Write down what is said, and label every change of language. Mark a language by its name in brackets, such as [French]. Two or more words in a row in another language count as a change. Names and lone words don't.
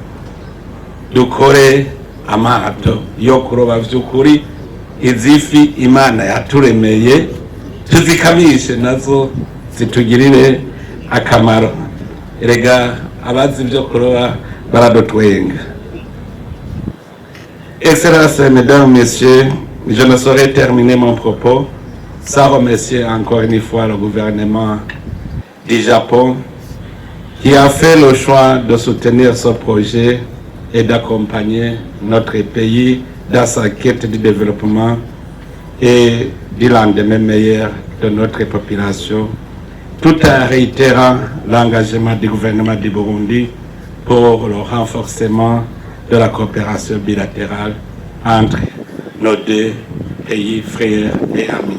[Rundi] Dukore amato yo kuroba vy'ukuri, izifi Imana yaturemeye tuzikamishe nazo zitugirire akamaro. Erega abazi byo kuroba baradutwenga. [French] Excellences, mesdames, messieurs, je ne saurais terminer mon propos sans remercier encore une fois le gouvernement du Japon qui a fait le choix de soutenir ce projet et d'accompagner notre pays dans sa quête de développement et du lendemain meilleur de notre population, tout en réitérant l'engagement du gouvernement du Burundi pour le renforcement de la coopération bilatérale entre nos deux pays frères et amis.